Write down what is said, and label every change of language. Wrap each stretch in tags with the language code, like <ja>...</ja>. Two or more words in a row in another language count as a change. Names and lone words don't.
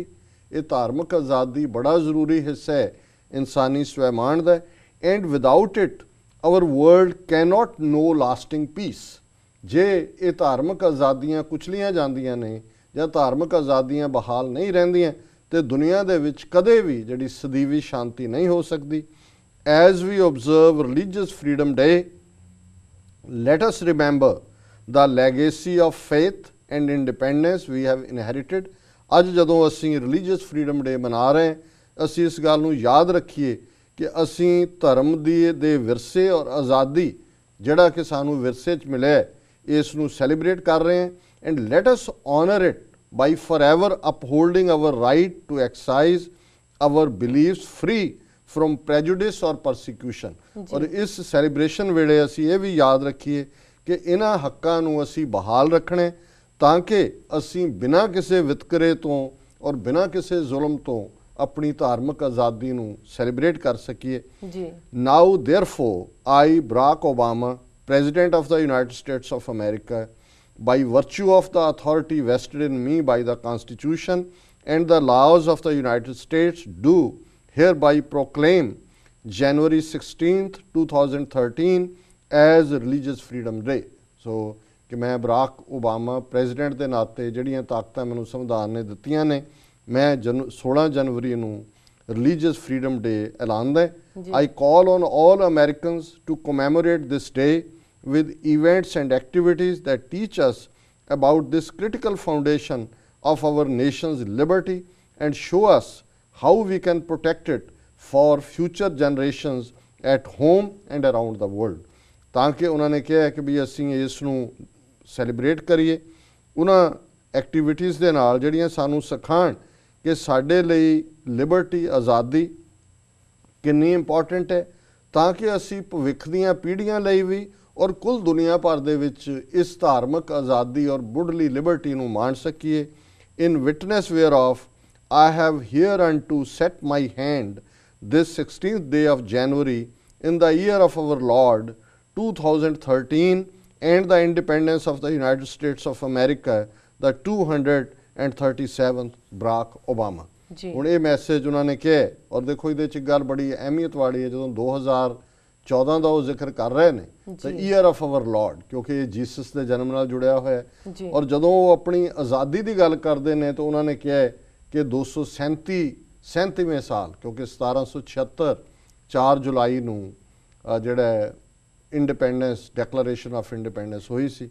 <pa>ਇਹ ਧਾਰਮਿਕ ਆਜ਼ਾਦੀ ਬੜਾ ਜ਼ਰੂਰੀ ਹਿੱਸਾ ਹੈ ਇਨਸਾਨੀ ਸਵੈਮਾਣ ਦਾ,</pa> <en>and without it our world cannot know lasting peace.</en> <pa>ਜੇ ਇਹ ਧਾਰਮਿਕ ਆਜ਼ਾਦੀਆਂ ਕੁਚਲੀਆਂ ਜਾਂਦੀਆਂ ਨੇ ਜਾਂ ਧਾਰਮਿਕ ਆਜ਼ਾਦੀਆਂ ਬਹਾਲ ਨਹੀਂ ਰਹਿੰਦੀਆਂ ਤੇ ਦੁਨੀਆ ਦੇ ਵਿੱਚ ਕਦੇ ਵੀ ਜਿਹੜੀ ਸਦੀਵੀ ਸ਼ਾਂਤੀ ਨਹੀਂ ਹੋ ਸਕਦੀ।</pa> <en>as we observe religious freedom day, let us remember the legacy of faith and independence we have inherited।</en> <pa>ਅੱਜ ਜਦੋਂ ਅਸੀਂ</pa> <en>religious freedom day</en> <pa>ਮਨਾ ਰਹੇ ਹਾਂ, ਅਸੀਂ ਇਸ ਗੱਲ ਨੂੰ ਯਾਦ ਰੱਖੀਏ ਕਿ ਅਸੀਂ ਧਰਮ ਦੇ ਵਿਰਸੇ ਔਰ ਆਜ਼ਾਦੀ ਜਿਹੜਾ ਕਿ ਸਾਨੂੰ ਵਿਰਸੇ 'ਚ ਮਿਲਿਆ ਇਸ ਨੂੰ ਸੈਲੀਬ੍ਰੇਟ ਕਰ ਰਹੇ ਹਾਂ।</pa> <en>and let us honor it by forever upholding our right to exercise our beliefs free from prejudice or persecution.</en> <pa>ਔਰ ਇਸ ਸੈਲੀਬ੍ਰੇਸ਼ਨ ਵੇਲੇ ਅਸੀਂ ਇਹ ਵੀ ਯਾਦ ਰੱਖੀਏ ਕਿ ਇਹਨਾਂ ਹੱਕਾਂ ਨੂੰ ਅਸੀਂ ਬਹਾਲ ਰੱਖਣਾ ਤਾਂ ਕਿ ਅਸੀਂ ਬਿਨਾਂ ਕਿਸੇ ਵਿਤਕਰੇ ਤੋਂ ਔਰ ਬਿਨਾਂ ਕਿਸੇ ਜ਼ੁਲਮ ਤੋਂ ਆਪਣੀ ਧਾਰਮਿਕ ਆਜ਼ਾਦੀ ਨੂੰ ਸੈਲੀਬ੍ਰੇਟ ਕਰ ਸਕੀਏ। ਜੀ</pa> <en>now therefore I Barack Obama, President of the United States of America, by virtue of the authority vested in me by the Constitution and the laws of the United States, do hereby proclaim January 16th, 2013 as Religious Freedom Day।</en> <pa>So ਕਿ ਮੈਂ ਬਰਾਕ ਓਬਾਮਾ ਪ੍ਰੈਜ਼ੀਡੈਂਟ ਦੇ ਨਾਤੇ ਜਿਹੜੀਆਂ ਤਾਕਤਾਂ ਮੈਨੂੰ ਸੰਵਿਧਾਨ ਨੇ ਦਿੱਤੀਆਂ ਨੇ, ਮੈਂ 16 ਜਨਵਰੀ ਨੂੰ</pa> <en>Religious Freedom Day</en> <pa>ਐਲਾਨਦਾ।</pa> <en>I call on all Americans to commemorate this day with events and activities that teach us about this critical foundation of our nation's liberty and show us how we can protect it for future generations at home and around the world।</en> <pa>ਤਾਂ ਕਿ ਉਹਨਾਂ ਨੇ ਕਿਹਾ ਕਿ ਵੀ ਅਸੀਂ ਇਸ ਨੂੰ ਸੈਲੀਬ੍ਰੇਟ ਕਰੀਏ ਉਹਨਾਂ ਐਕਟੀਵਿਟੀਜ਼ ਦੇ ਨਾਲ ਜਿਹੜੀਆਂ ਸਾਨੂੰ ਸਿਖਾਉਣ ਕਿ ਸਾਡੇ ਲਈ ਲਿਬਰਟੀ ਆਜ਼ਾਦੀ ਕਿੰਨੀ ਇੰਪੋਰਟੈਂਟ ਹੈ, ਤਾਂ ਕਿ ਅਸੀਂ ਭਵਿੱਖ ਦੀਆਂ ਪੀੜ੍ਹੀਆਂ ਲਈ ਵੀ ਔਰ ਕੁੱਲ ਦੁਨੀਆ ਭਰ ਦੇ ਵਿੱਚ ਇਸ ਧਾਰਮਿਕ ਆਜ਼ਾਦੀ ਔਰ ਮੁੱਢਲੀ ਲਿਬਰਟੀ ਨੂੰ ਮਾਣ ਸਕੀਏ।</pa> <en>in witness whereof I have hereunto set my hand this 16th day of January in the year of our Lord 2013 and the independence of the United States of America, the 237th Barack Obama।</en> <pa>ਹੁਣ ਇਹ ਮੈਸੇਜ ਉਹਨਾਂ ਨੇ ਕਿਹਾ ਔਰ ਦੇਖੋ ਇਹਦੇ 'ਚ ਗੱਲ ਬੜੀ ਅਹਿਮੀਅਤ ਵਾਲੀ ਹੈ। ਜਦੋਂ 2014 ਦਾ ਉਹ ਜ਼ਿਕਰ ਕਰ ਰਹੇ ਨੇ ਤਾਂ</pa> <en>year of our Lord,</en> <pa>ਕਿਉਂਕਿ ਇਹ ਜੀਸਸ ਦੇ ਜਨਮ ਨਾਲ ਜੁੜਿਆ ਹੋਇਆ ਹੈ। ਔਰ ਜਦੋਂ ਉਹ ਆਪਣੀ ਆਜ਼ਾਦੀ ਦੀ ਗੱਲ ਕਰਦੇ ਨੇ ਤਾਂ ਉਹਨਾਂ ਨੇ ਕਿਹਾ ਕਿ 237ਵੇਂ ਸਾਲ, ਕਿਉਂਕਿ 1776 4 ਜੁਲਾਈ ਨੂੰ ਜਿਹੜਾ</pa> <en>independence declaration of independence</en> <pa>ਹੋਈ ਸੀ।</pa>